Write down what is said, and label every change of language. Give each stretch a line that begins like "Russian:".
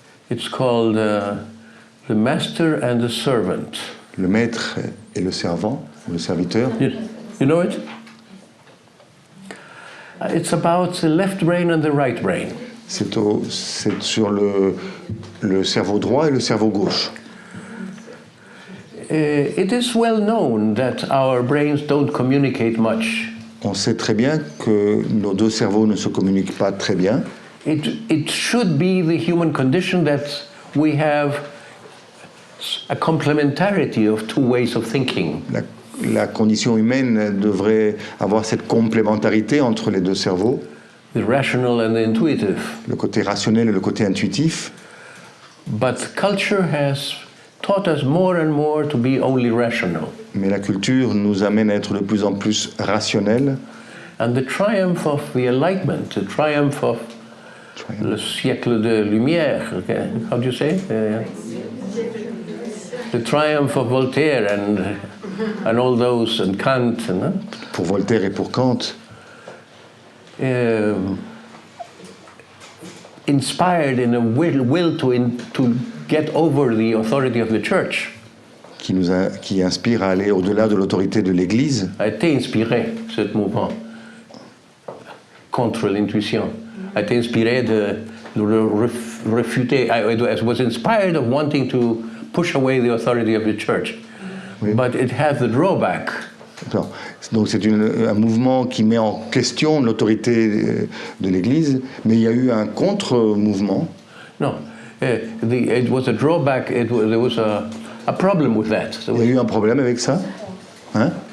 English: It's called The Master and the Servant.
French: le maître et le servant, le serviteur.
English: You know it? It's about the left brain and the right brain.
French: C'est sur le cerveau droit et le cerveau gauche.
English: It is well known that our brains don't communicate much.
French: On sait très bien que nos deux cerveaux ne se communiquent pas très bien.
English: It should be the human condition that we have a complementarity of two ways of thinking.
French: La condition humaine devrait avoir cette complémentarité entre les deux cerveaux,
English: The rational and the intuitive.
French: le côté rationnel et le côté intuitif.
English: But culture has taught us more and more to be only rational.
French: Mais la culture nous amène à être de plus en plus rationnels.
English: And the triumph of the Enlightenment, the triumph of
French: le siècle de lumière,
English: okay? How do you say? The triumph of Voltaire and all those, and Kant,
French: Pour Voltaire et pour Kant,
English: inspired in a will to get over the authority of the church.
French: qui inspire à aller au-delà de l'autorité de l'Église, A été inspiré, ce mouvement, contre l'intuition. A été inspiré de refuter.
English: I was inspired of wanting to push away the authority of the church.
French: Oui.
English: But it has the drawback.
French: Non. Donc c'est un mouvement qui met en question l'autorité de l'Église, mais il y a eu un contre-mouvement.
English: No, it was a drawback. There was a problem with that.
French: Il y a eu un problème avec ça, hein?